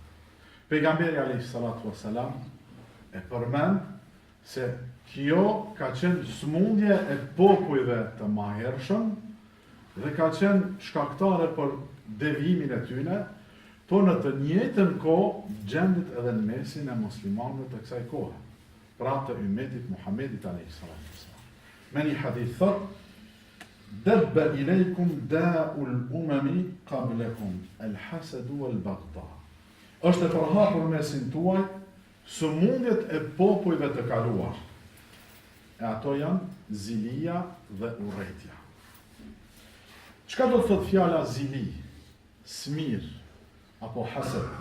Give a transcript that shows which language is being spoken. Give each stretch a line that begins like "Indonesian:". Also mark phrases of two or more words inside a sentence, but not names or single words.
Albanian: Pejgamberi
Arabic: عليه الصلاة والسلام
Albanian: e përmend se kjo ka qenë smundje e popujve të mahershëm dhe ka qenë shkaktare për devimin e tyne, po në të njëjtën kohë gjendit edhe në mesin e muslimanëve të kësaj kohe, pra të ummetit Muhammedit
Arabic: عليه الصلاة والسلام.
Albanian: Me një hadith thot:
Arabic: دب إليكم داء الأمم قبلكم الحسد والبغضاء.
Albanian: Është e përhapur mesin tuaj sëmundjet e popujve të kaluar. E ato janë zilia dhe urrejtja. Çka do të thotë fjala zili, smir apo hased?